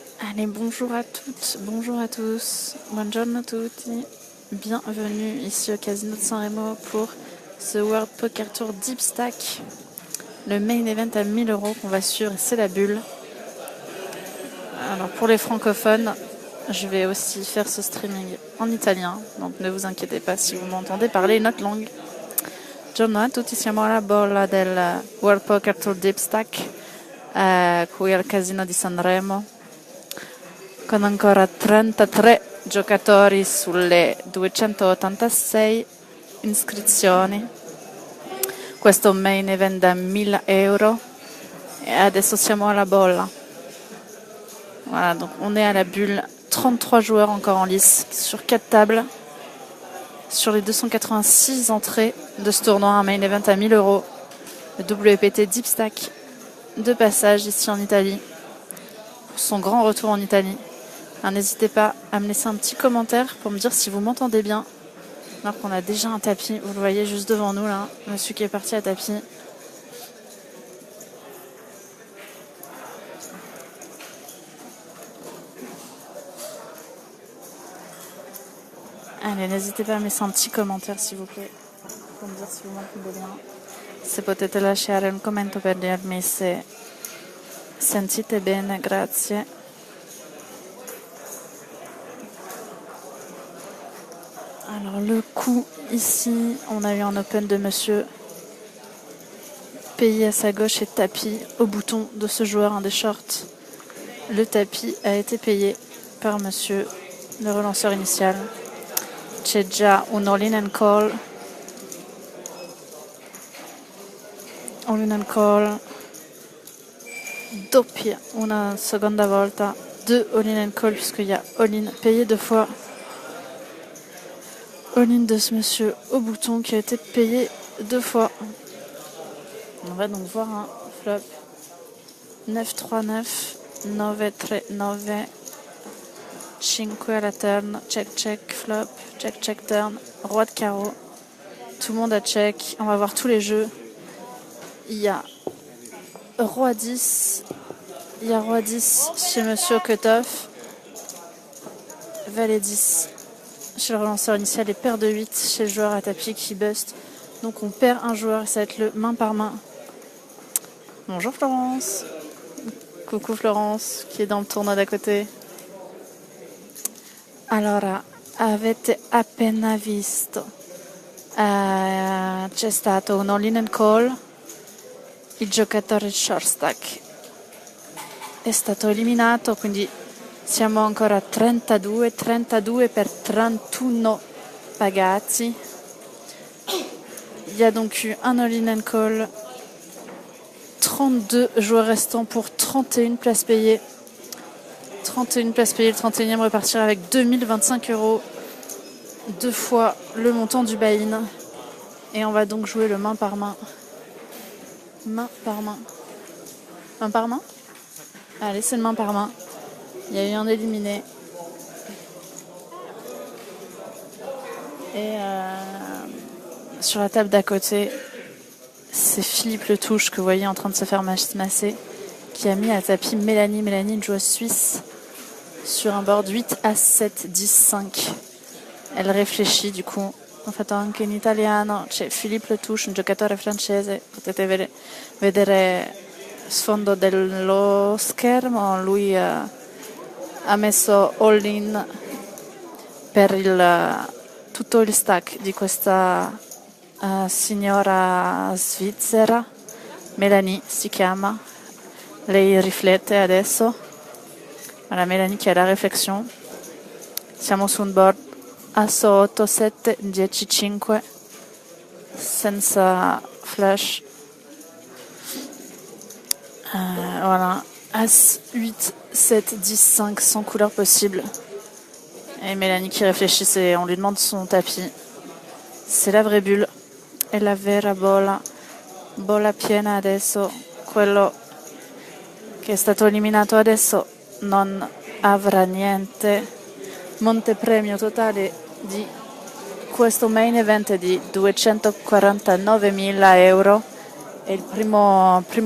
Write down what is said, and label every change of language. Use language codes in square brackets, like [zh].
[fr] Allez, bonjour à toutes, bonjour à tous, [it] buongiorno a tutti, [fr] bienvenue ici au Casino de San Remo pour ce World Poker Tour Deep Stack, le main event à 1000 € qu'on va suivre, c'est la bulle. Alors pour les francophones, je vais aussi faire ce streaming en italien, donc ne vous inquiétez pas si vous m'entendez parler notre langue. [it] Buongiorno a tutti, siamo alla bolla del World Poker Tour Deep Stack qui al Casino di Sanremo, con ancora 33 giocatori sulle 286 iscrizioni. Questo main event da 1000 € e adesso siamo alla bolla. [fr] Voilà, donc on est à la bulle, 33 joueurs encore en lice sur 4 tables. Sur les 286 entrées de ce tournoi, un main event à 1000 €, le WPT Deep Stack de passage ici en Italie, pour son grand retour en Italie. Alors, n'hésitez pas à me laisser un petit commentaire pour me dire si vous m'entendez bien. Alors qu'on a déjà un tapis, vous le voyez juste devant nous là, monsieur qui est parti à tapis. Allez, n'hésitez pas à me laisser un petit commentaire s'il vous plaît, pour me dire si vous m'entendez bien. [it] Se potete lasciare un commento per dirmi se sentite bene, grazie. [fr] Alors le coup ici, on a eu un open de monsieur payé à sa gauche et tapis au bouton de ce joueur, un des shorts. Le tapis a été payé par monsieur le relanceur initial. [it] C'è già un all-in and call. [en] All-in and call. [it] Doppia una seconda volta. [fr] 2 all-in and call puisqu'il y a all-in payé 2 fois. All-in de ce monsieur au bouton qui a été payé 2 fois. On va donc voir un flop 9-3-9, 9-3-9, 5 à la turn, check flop, check turn, roi de carreau. Tout le monde a check. On va voir tous les jeux. Il y a roi 10, il y a roi 10 chez monsieur Cutoff, valet 10 chez le relanceur initial et paire de 8 chez le joueur à tapis qui bust. Donc on perd un joueur et ça va être le main par main. Bonjour Florence. Coucou Florence qui est dans le tournoi d'à côté. [it] Allora, avete appena visto c'è stato un all-in and call. Il giocatore short stack è stato eliminato, quindi siamo ancora a 32 per 31 pagati. [fr] Il y a donc eu un all-in and call, 32 joueurs restants pour 31 places payées. 31 places payées, le 31e repartira avec 2025 €, 2 fois le montant du buy-in. Et on va donc jouer le main par main. Main par main. Main par main ? Allez, c'est le main par main. Il y a eu un éliminé. Et sur la table d'à côté, c'est Philippe Le Touche que vous voyez en train de se faire masser, qui a mis à tapis Mélanie. Mélanie, une joueuse suisse, sur un board 8 à 7, 10, 5. Elle réfléchit du coup. [it] Ho fatto anche in italiano. C'è Philippe Le Touche, un giocatore francese. Potete vedere sfondo dello schermo. Lui ha messo all-in per tutto il stack di questa signora svizzera. Mélanie si chiama. Lei riflette adesso. [fr] Voilà, Mélanie qui a la réflexion. [it] Siamo su un board asso 8, 7, 10, 5 senza flash. [fr] Voilà, As 8, 7, 10, 5 sans couleur possible. Et Mélanie qui réfléchit, on lui demande son tapis. C'est la vraie bulle. [it] E la vera bolla piena adesso. Quello che è stato eliminato adesso non avrà niente. Montepremio totale di questo main event è di 249.000 € e il primo